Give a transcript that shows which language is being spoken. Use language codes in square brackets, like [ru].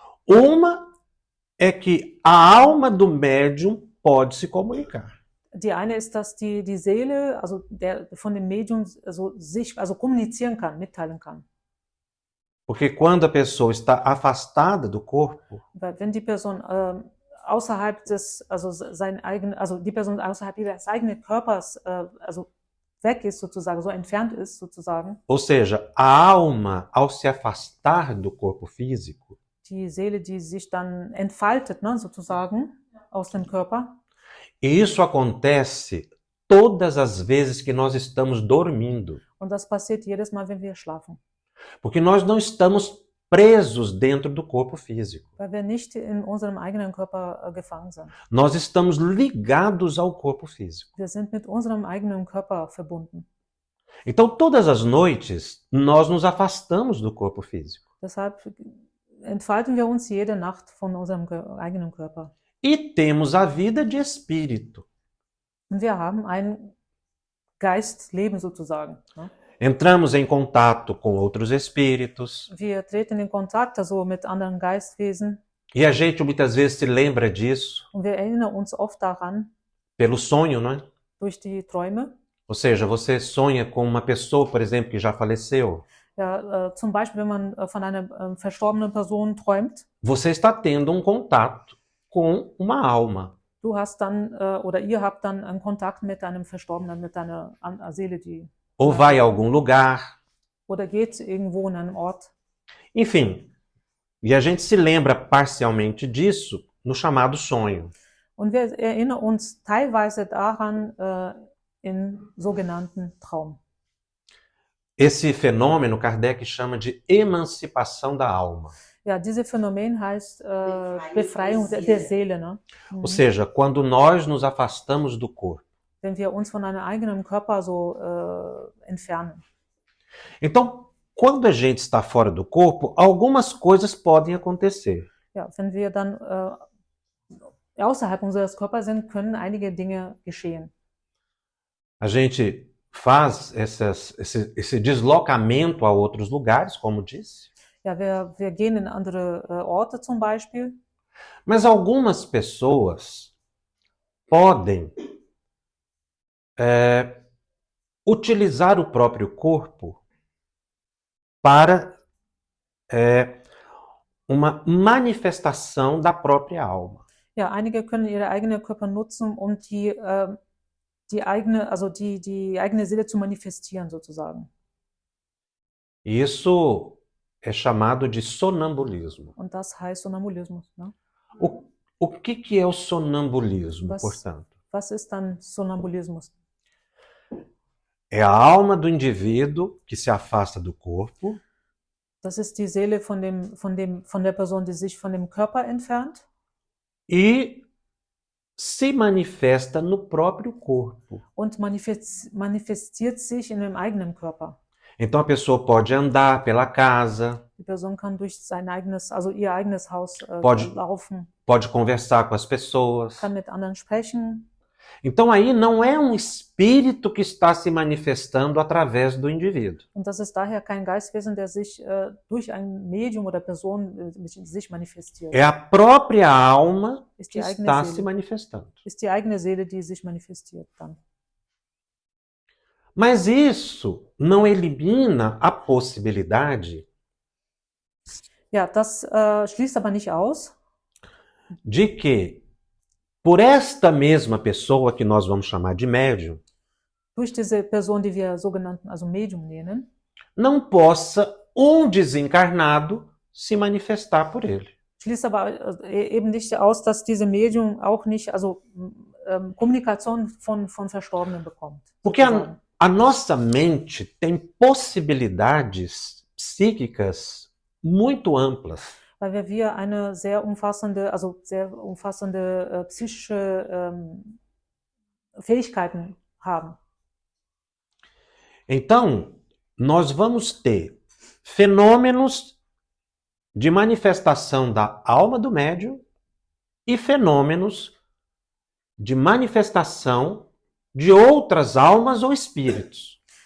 [pt] Uma é que a alma do médium pode se comunicar. [de] Die eine ist, dass die Seele, von dem Medium, kommunizieren kann, mitteilen kann. [pt] Porque quando a pessoa está afastada do corpo, [de] Weil wenn die Person außerhalb die Person außerhalb ihres eigenen Körpers, weg ist sozusagen, so entfernt ist sozusagen, [pt] ou seja, a alma, ao se afastar do corpo físico, [de] die Seele, die sich dann entfaltet, ne, sozusagen, aus dem Körper. [pt] e isso acontece todas as vezes que nós estamos dormindo. [de] Und das passiert jedes Mal, wenn wir schlafen. [pt] Porque nós não estamos presos dentro do corpo físico. [de] Weil wir nicht in unserem eigenen Körper gefangen sind. [pt] Nós estamos ligados ao corpo físico. [de] Wir sind mit unserem eigenen Körper verbunden. [pt] Então, todas as noites, nós nos afastamos do corpo físico. [de] Deshalb entfalten wir uns jede Nacht von unserem eigenen Körper. [pt] E temos a vida de espírito. [de] Und wir haben ein Geistleben sozusagen. Ne? [pt] Entramos em contato com outros espíritos. [de] Wir treten in Kontakt mit anderen Geistwesen. [pt] E a gente muitas vezes se lembra disso. [de] Und wir erinnern uns oft daran. [pt] Pelo sonho, não é? [de] Durch die Träume. [pt] Ou seja, você sonha com uma pessoa, por exemplo, que já faleceu. [de] Ja, zum Beispiel, wenn man von einer verstorbenen Person träumt. [pt] Você está tendo um contato com uma alma. [de] Du hast dann, oder ihr habt dann einen Kontakt mit einem Verstorbenen, mit einer Seele, die... [pt] Ou vai a algum lugar. [de] Oder geht irgendwo in einem Ort. [pt] Enfim, e a gente se lembra parcialmente disso no chamado sonho. [de] Und wir erinnern uns teilweise daran im sogenannten Traum. [pt] Esse fenômeno Kardec chama de emancipação da alma. [de] Ja, dieses Phänomen heißt Befreiung der Seele. Ne? [pt] Ou seja, quando nós nos afastamos do corpo. [de] Wenn wir uns von einem eigenen Körper so entfernen. [pt] Então, quando a gente está fora do corpo, algumas coisas podem acontecer. [de] Ja, wenn wir dann außerhalb unseres Körpers sind, können einige Dinge geschehen. [pt] A gente faz esse deslocamento a outros lugares, como disse, [de] Ja, wir gehen in andere Orte zum Beispiel, [pt] mas algumas pessoas podem utilizar o próprio corpo para uma manifestação da própria alma. [de] ja, einige können ihre eigenen Körper nutzen, um die eigene Seele zu manifestieren, sozusagen. [pt] Isso é chamado de sonambulismo. [de] Und das heißt Sonambulismus. Ne? [pt] O que é o sonambulismo, [de] Was- [pt] portanto? [de] Was ist dann Sonambulismus? [pt] É a alma do indivíduo que se afasta do corpo [de] Das ist die Seele von der Person, die sich von dem Körper entfernt [pt] e se manifesta no próprio corpo. [de] und manifestiert sich in dem eigenen Körper. [pt] Então a pessoa pode andar pela casa, [de] Die Person kann durch ihr eigenes Haus [pt] Pode- [de] laufen, [pt] pode conversar com as pessoas. [de] kann mit anderen sprechen. [pt] Então aí não é um espírito que está se manifestando através do indivíduo. [de] Und das ist daher kein Geistwesen, der sich durch ein Medium oder Person sich manifestiert. [pt] É a própria alma [de] Ist [pt] que [de] die eigene [pt] está se [de] Seele. [pt] manifestando. [de] Ist die eigene Seele, die sich manifestiert dann. [pt] Mas isso não elimina a possibilidade [de] Ja, das schließt aber nicht aus, [pt] de que, por esta mesma pessoa que nós vamos chamar de médium, [de] durch diese Person, die wir sogenannten, also Medium nennen, [pt] não possa um desencarnado se manifestar por ele. [de] schließt aber eben nicht aus, dass diese Medium auch nicht, also Kommunikation von Verstorbenen bekommt. [pt] Porque [de] sozusagen. [pt] a nossa mente tem possibilidades psíquicas muito amplas. [de] Weil wir eine sehr umfassende psychische Fähigkeiten haben. [pt] Então, nós vamos ter fenômenos de manifestação da alma do médium e fenômenos de manifestação de outras almas ou espíritos.